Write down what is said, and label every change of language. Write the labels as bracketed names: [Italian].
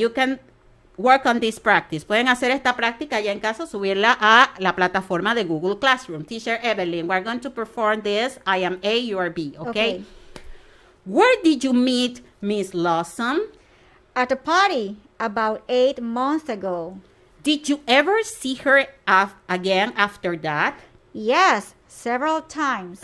[English] You can work on this practice. [Spanish] Pueden hacer esta práctica ya en casa, subirla a la plataforma de Google Classroom. [English] Teacher Evelyn, we're going to perform this. I am A, you are B, okay? Where did you meet Miss Lawson? At a party about 8 months ago. Did you ever see her again after that? Yes, several times.